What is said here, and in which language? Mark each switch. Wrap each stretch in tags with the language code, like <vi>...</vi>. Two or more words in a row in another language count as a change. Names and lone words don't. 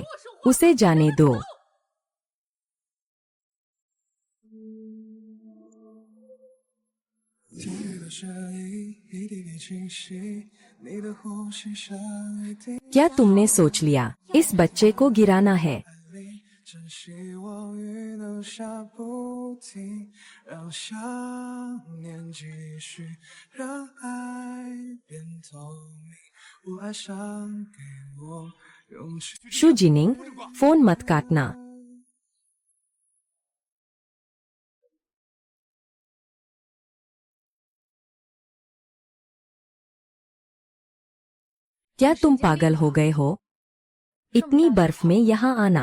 <hi>उसे जाने दो। क्या तुमने सोच लिया इस बच्चे को गिराना है?</hi> <zh>真希望雨能下不停，让想念继续，让爱变透明。我爱上给我勇气。</zh> <hi>शू जिनिंग, फोन मत काटना। क्या तुम पागल हो गए हो? इतनी बर्फ में यहाँ आना।</hi>